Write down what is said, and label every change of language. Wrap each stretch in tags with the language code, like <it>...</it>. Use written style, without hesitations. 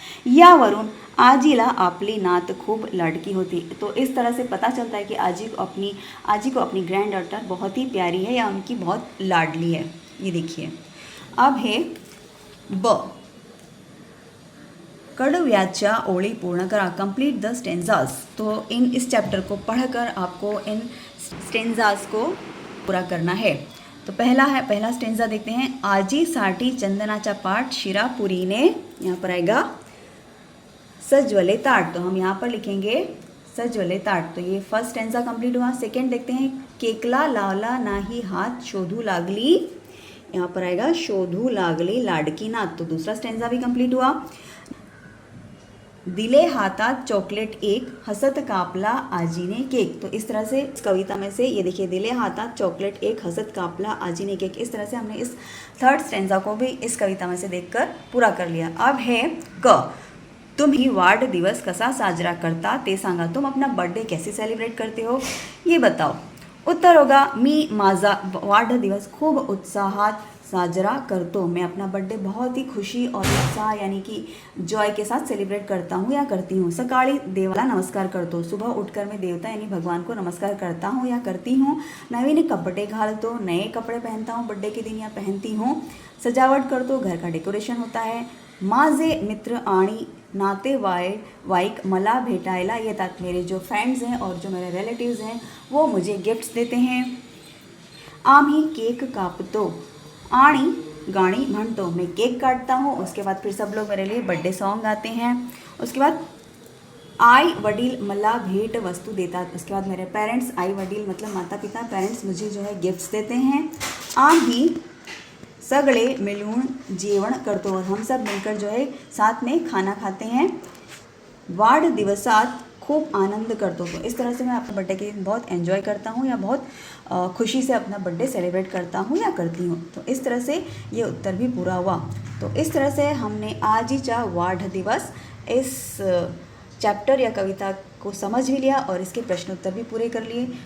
<mr>यावरून आजीला आपली नात खूब लाडकी होती।</mr> <hi>तो इस तरह से पता चलता है कि आजी को अपनी ग्रैंड डॉटर बहुत ही प्यारी है या उनकी बहुत लाडली है। ये देखिए, अब है ब,</hi> <mr>कडव्याच्या ओळी पूर्ण करा,</mr> <en>Complete the stanzas.</en> <hi>तो इस चैप्टर को पढ़कर आपको इन स्टेंजाज को पूरा करना है। तो पहला स्टेंजा देखते हैं।</hi> <mr>आजीसाठी चंदनाचा पाठ शिरापुरीने,</mr> <hi>यहाँ पर आएगा</hi> <mr>सजवले ताट,</mr> <hi>तो हम यहाँ पर लिखेंगे सजवले ताट। तो ये फर्स्ट स्टेंजा कंप्लीट हुआ। सेकंड देखते हैं।</hi> <mr>केकला लावला नाही हात शोधू लागली,</mr> <hi>यहाँ पर आएगा</hi> <mr>शोधू लागली लाडकी नात।</mr> <hi>तो दूसरा स्टेंजा भी कंप्लीट हुआ।</hi> <mr>दिले हातात चॉकलेट एक, हसत कापला आजीने केक।</mr> <hi>तो इस तरह से इस कविता में से ये देखिए,</hi> <mr>दिले हातात चॉकलेट एक, हसत कापला आजीने केक।</mr> <hi>इस तरह से हमने इस थर्ड स्टेंजा को भी इस कविता में से देखकर पूरा कर लिया। अब है क,</hi> <mr>तुम्ही वाढदिवस कसा साजरा करता ते सांगा।</mr> <hi>तुम अपना बर्थडे कैसे सेलिब्रेट करते हो ये बताओ। उत्तर होगा,</hi> <mr>मी माझा वाढदिवस खूब उत्साहात साजरा करतो।</mr> <hi>मैं अपना बर्थडे बहुत ही खुशी और उत्साह यानी कि जॉय के साथ सेलिब्रेट करता हूँ या करती हूँ।</hi> <mr>सकाळी देवाला नमस्कार करतो,</mr> <hi>सुबह उठकर मैं देवता यानी भगवान को नमस्कार करता हूँ या करती हूँ।</hi> <mr>नवीन कपड़े घालतो,</mr> <hi>नए कपड़े पहनता हूँ बर्थडे के दिन या पहनती हूँ।</hi> <mr>सजावट करतो,</mr> <hi>घर का डेकोरेशन होता है।</hi> <mr>माझे मित्र आणि नातेवाईक मला भेटायला येतात।</mr> <hi>मेरे जो फ्रेंड्स हैं और जो मेरे रिलेटिव्स हैं वो मुझे गिफ्ट्स देते हैं।</hi> <mr>आम्ही केक कापतो आणि गाणी म्हणतो,</mr> <hi>मैं केक काटता हूँ। उसके बाद फिर सब लोग मेरे लिए बर्थडे सॉन्ग गाते हैं। उसके बाद</hi> <mr>आई वडील मला भेट वस्तू देतात।</mr> <hi>उसके बाद मेरे पेरेंट्स, आई वडील मतलब माता पिता, पेरेंट्स मुझे जो है गिफ्ट्स देते हैं।</hi> <mr>आम्ही सगळे मिलून जेवण करतो,</mr> <hi>और हम सब मिलकर जो है साथ में खाना खाते हैं।</hi> <mr>वाढदिवसात खूब आनंद करतो।</mr> <hi>तो इस तरह से मैं अपने बर्थडे के दिन बहुत एंजॉय करता हूँ या बहुत खुशी से अपना बर्थडे सेलिब्रेट करता हूँ या करती हूँ। तो इस तरह से ये उत्तर भी पूरा हुआ। तो इस तरह से हमने आजीचा वाढदिवस इस चैप्टर या कविता को समझ भी लिया और इसके प्रश्न उत्तर भी पूरे कर लिए।</hi>